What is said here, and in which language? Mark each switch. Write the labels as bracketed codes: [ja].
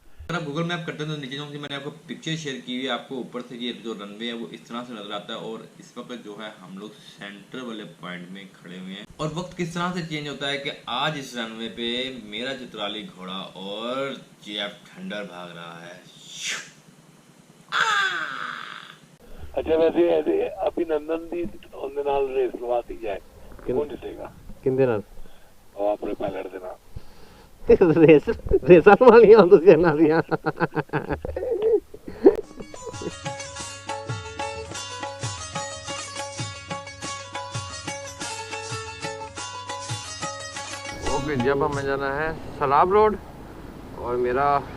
[hi] अगर आप Google map करते हैं तो नीचे जो मैंने आपको पिक्चर शेयर की हुई है, आपको ऊपर से ये जो रनवे है वो इस तरह से नजर आता है, और इस वक्त जो है हम लोग सेंटर वाले पॉइंट में खड़े हुए हैं। और वक्त किस तरह से चेंज होता है कि आज इस रनवे पे मेरा चित्राली घोड़ा और JF ठंडर भाग रहा है। [pa] अच्छा वैसे अभिनंदन दी ਉਹਦੇ ਨਾਲ ਰੇਸ ਲਵਾਤੀ ਜਾਏ ਕੌਣ ਜਿੱਤੇਗਾ? ਕਿੰਦੇ ਨਾਲ? ਉਹ ਆਪਣੇ ਪਾਇਲਟ ਦੇ ਨਾਲ। रेसा वालियां तुसीं इन्हां दियां। [hi] ओके, जब हमें जाना है सलाब रोड, और मेरा